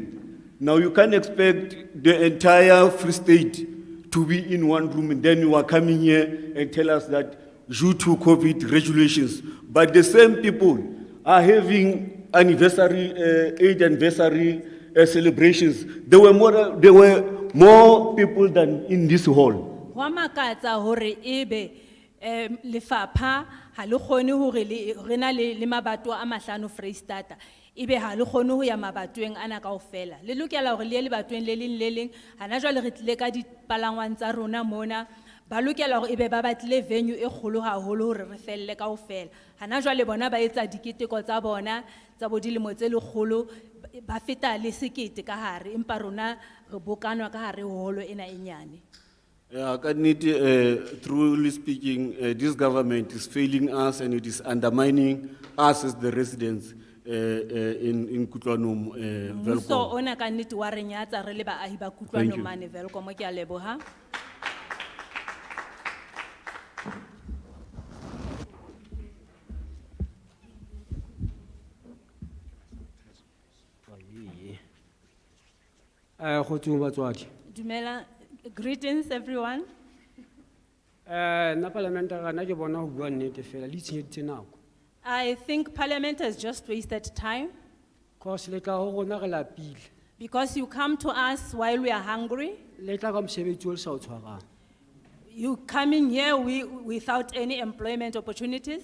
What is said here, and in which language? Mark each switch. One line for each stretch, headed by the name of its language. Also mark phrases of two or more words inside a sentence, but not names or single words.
English: Now you can't expect the entire Free State to be in one room and then you are coming here and tell us that due to COVID regulations, but the same people are having anniversary, 8th anniversary celebrations. There were more people than in this hall.
Southern Sotho: Wa makatsa hore ebe lefapha ha le kgone hore re na le mabato a mahlano Freistata ebe ha le kgone ho ya mabatoweng ana kaofela le lokela hore le ye lebatoweng le leng hana jwale re tlile ka dipalangwang tsa rona mona ba lokela hore ebe ba batlile venue e kgolo haholo hore re felle kaofela hana jwale bona ba etsa diketeko tsa bona tsa bodilemo tse lekgolo ba feta le sekete ka hare empa rona re bokanwa ka hare holo ena e nyane.
English: Truly speaking, this government is failing us and it is undermining us as the residents in Kutlwanum, So
Southern Sotho: Velkom. ona ka nnete wa re nyatsa re le baahi ba Kutlwanong mane Velkom ke a leboha.
English: Dumela, greetings everyone. I think Parliament has just wasted time because you come to us while we are hungry. You coming here without any employment opportunities.